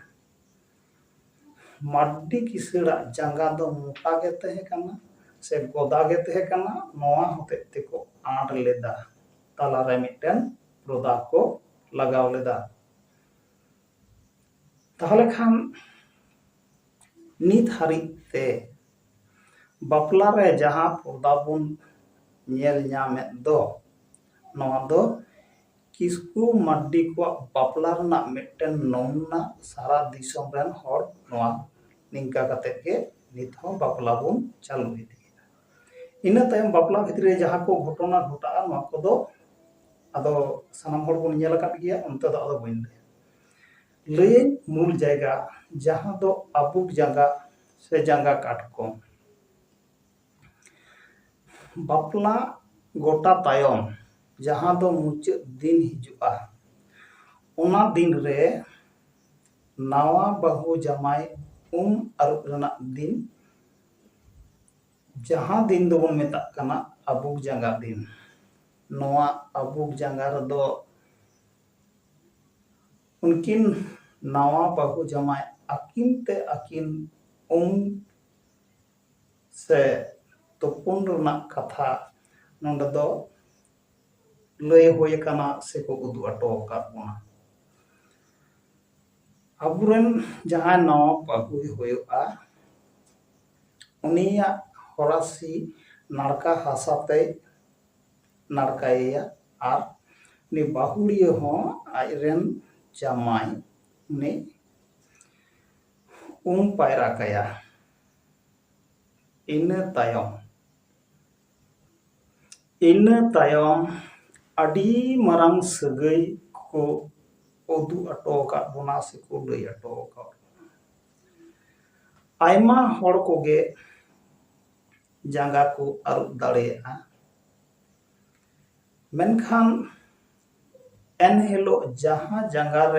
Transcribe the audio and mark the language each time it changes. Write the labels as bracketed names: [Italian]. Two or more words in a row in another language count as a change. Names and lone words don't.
[Santali] माड्डी किसड़ा जांगा दो मोटा गे तहे कना से गोदा गे तहे कना नोआ होते ते को आड़ लेदा ताला रे मिटन रोदा को लगाव लेदा ताहले खान नित हारिते बापला रे जहां पर्दा बन नेल ᱧᱟᱢᱮᱫ दो नोआ दो किसकु माड्डी को बापला रना मिटन नमूना सारा दिसोम रन हर नोआ निंका कते के नित हो बापला बन चालू इदी इना तायम बापला भितरे जहां को घटना घटा नोआ को दो आदो सानाम हर बन नेल काट गया उनते दो आदो बइन लय मूल जायगा जहां दो अबुक जांगा से जांगा काटको ᱵᱟᱯᱞᱟ ᱜᱚᱴᱟ ᱛᱟᱭᱚᱢ ᱡᱟᱦᱟᱸ ᱫᱚ ᱢᱩᱪᱟᱹᱫ ᱫᱤᱱ ᱦᱤᱡᱩᱜᱼᱟ, ᱚᱱᱟ ᱫᱤᱱ ᱨᱮ ᱱᱟᱣᱟ ᱵᱟᱹᱦᱩ ᱡᱟᱢᱟᱭ ᱟᱹᱨᱩᱵ ᱨᱮᱱᱟᱜ ᱫᱤᱱ, ᱡᱟᱦᱟᱸ ᱫᱤᱱ ᱫᱚᱵᱚᱱ ᱢᱮᱛᱟᱜ ᱠᱟᱱᱟ ᱟᱵᱩᱜ ᱡᱟᱸᱜᱟ ᱫᱤᱱ᱾ ᱱᱚᱣᱟ ᱟᱵᱩᱜ ᱡᱟᱸᱜᱟ ᱨᱮᱫᱚ उनकिन नावा बहु जमाय आकिन ते आकिन से तुपुन रना कथा नोंडे दो लय होय कना से को उदु अटो बोना। अबुरेन जहां नावा बहु होयुआ उनिया होरासी नारका हासाते नारकाया आर नि बाहुड़िया हो आजरेन जामाई ने पायरा कया। इना तायम अडी मरंग सगई को उदु अटो का बोना से को लय अटो का। आयमा हर कोगे जांगा को अरुब दाड़ेया, मेनखान एन हिलो जहां जांगा रे